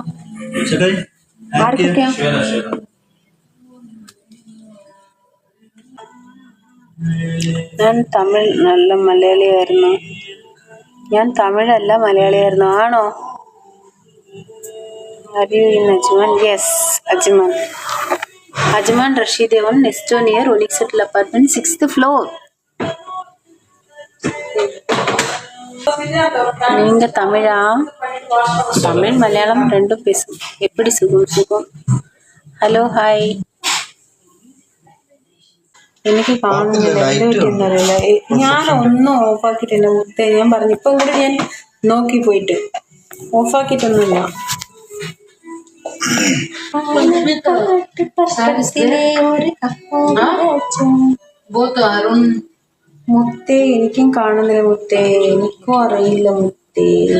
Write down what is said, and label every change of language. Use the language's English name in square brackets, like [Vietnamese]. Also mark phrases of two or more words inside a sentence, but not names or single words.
[Malayalam] ആരൊക്കെയാ? ഞാൻ തമിഴല്ല മലയാളിയായിരുന്നു. ആണോ? [English] Ajman? Yes, Ajman Rashid on next near Onyx Hotel Apartment 6th floor. [Tamil] நீங்க தமிழா? தமிழ் மலையாளம் ரெண்டும் பேசும். எப்படி? [Malayalam] സുഖം. [English] Hello hi. [Malayalam] എനിക്ക് കാണുന്നില്ല, എന്തുപറ്റിയെന്നറിയില്ല. ഞാൻ ഒന്നും ഓഫാക്കിയിട്ടില്ല മുത്തേ, ഞാൻ പറഞ്ഞു. ഇപ്പം കൂടെ ഞാൻ നോക്കി പോയിട്ട് ഓഫാക്കിയിട്ടൊന്നുമില്ല. മുത്തേ എനിക്കും കാണുന്നില്ല മുത്തേ, എനിക്കും അറിയില്ല മുത്തേ.